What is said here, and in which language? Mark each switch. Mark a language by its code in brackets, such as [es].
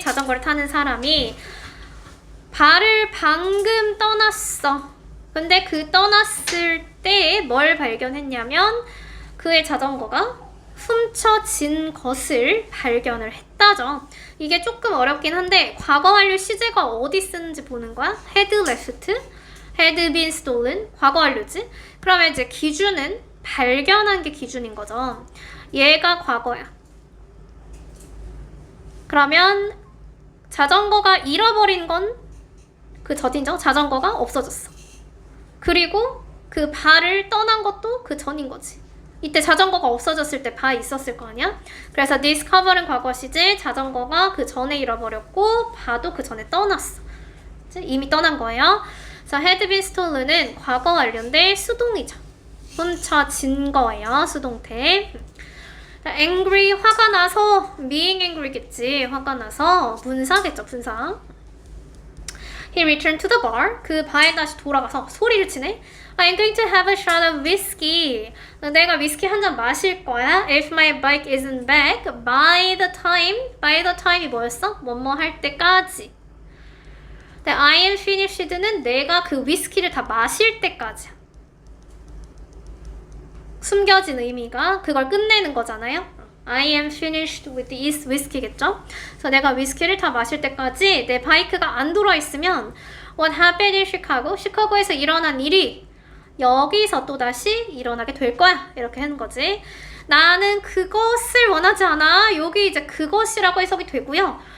[ko] 자전거를 타는 사람이 발을 방금 떠났어. 근데 그 떠났을 때 뭘 발견했냐면 그의 자전거가 훔쳐진 것을 발견을 했다죠. 이게 조금 어렵긴 한데 과거 완료 시제가 어디 쓰는지 보는 거야. [en] had left, had been stolen, [ko] 과거 완료지. 그러면 이제 기준은 발견한 게 기준인 거죠. 얘가 과거야. 그러면 자전거가 잃어버린 건 그 전이죠. 자전거가 없어졌어. 그리고 그 발을 떠난 것도 그 전인 거지. 이때 자전거가 없어졌을 때 바 있었을 거 아니야? 그래서 discover은 과거 시제, 자전거가 그 전에 잃어버렸고 바도 그 전에 떠났어. 이미 떠난 거예요. 그래서 had been stolen은 과거 완료인데 수동이죠. 훔쳐진 거예요. 수동태. angry, 화가 나서 [en] being angry [ko] 겠지. 화가 나서 분사겠죠. 분사. [en] He returned to the bar. [ko] 그 바에 다시 돌아가서 소리를 치네. [en] I'm going to have a shot of whiskey. [ko] 내가 위스키 한 잔 마실 거야. [en] If my bike isn't back by the time이 [ko] 뭐였어? 뭐뭐 할 때까지. 근데 [en] I am finished [ko] 는 내가 그 위스키를 다 마실 때까지야. 숨겨진 의미가 그걸 끝내는 거잖아요. [en] I am finished with this whiskey겠죠? [ko] 그래서 내가 위스키를 다 마실 때까지 내 바이크가 안 돌아있으면 [en] What happened in Chicago? [ko] 시카고에서 일어난 일이 여기서 또다시 일어나게 될 거야. 이렇게 하는 거지. 나는 그것을 원하지 않아. 여기 이제 그것이라고 해석이 되고요.